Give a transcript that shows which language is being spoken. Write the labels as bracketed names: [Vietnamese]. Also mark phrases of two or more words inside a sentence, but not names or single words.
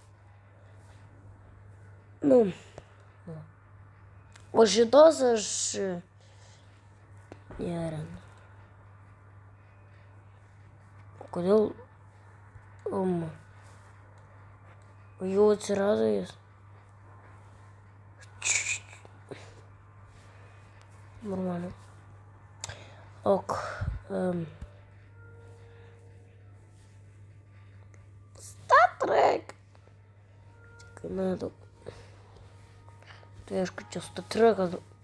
[Lithuanian] O šitos aš nerandu. Kodėl? O jau atsirado jis. Normaliai. Ok. Star Trek. [Russian] Надо. Я ж хочу Star Trek.